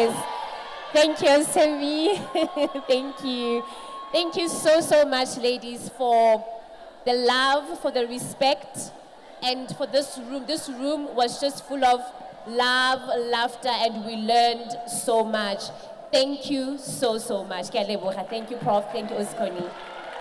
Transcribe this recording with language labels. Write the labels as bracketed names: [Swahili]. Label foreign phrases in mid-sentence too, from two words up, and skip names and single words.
[English] Thank you, Ostembi. Thank you. Thank you so, so much, ladies, for the love, for the respect, and for this room. This room was just full of love, laughter, and we learned so much. Thank you so, so much. [Southern Sotho] Ke a leboga. [English] Thank you, Prof. Thank you, Oskoni.